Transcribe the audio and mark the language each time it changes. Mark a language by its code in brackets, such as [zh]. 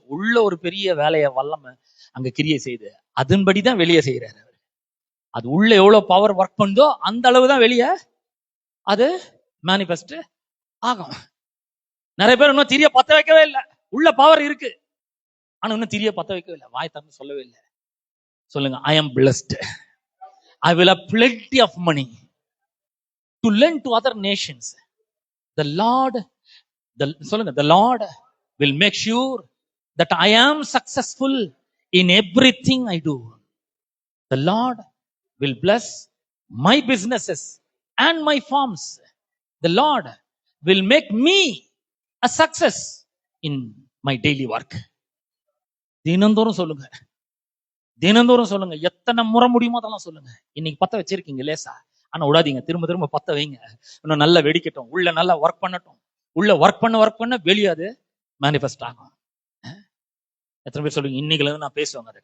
[ta] உள்ள ஒரு பெரிய வேலையை வல்லமை அங்க கிரியை செய்யுது. அதன்படிதான் வெளியே செய்யறாரு. அது உள்ள எவ்வளவு பவர் ஒர்க் பண்ணுதோ அந்த அளவுதான் வெளியே அது மேனிஃபெஸ்ட் ஆகும். நிறைய பேர் இன்னும் திரிய பத்த வைக்கவே இல்லை. உள்ள பவர் இருக்கு, ஆனா இன்னும் திரிய பத்த வைக்கவே இல்லை. வாய் திறந்து சொல்லவே இல்லை. சொல்லுங்க, [en] I am blessed. I will have plenty of money to lend to other nations. The Lord, [ta] சொல்லுங்க, [en] the Lord will make sure that I am successful in everything I do. The Lord will bless my businesses and my farms. The Lord will make me a success in my daily work. [ta] தினந்தோறும் சொல்லுங்க, தினந்தோறும் சொல்லுங்க. எத்தனை முறை முடியுமோ அதெல்லாம் சொல்லுங்க. இன்னைக்கு பத்த வச்சிருக்கீங்க லேசா, ஆனா விடாதீங்க, திரும்ப திரும்ப பத்த வைங்க. இன்னும் நல்லா வெடிக்கட்டும், உள்ள நல்லா ஒர்க் பண்ணட்டும். உள்ள ஒர்க் பண்ண வெளியே அது மேனிஃபெஸ்ட் ஆகும். எத்தனை பேர் சொல்லுங்க, இன்னைக்குல இருந்து நான் பேசுவாங்க அதை.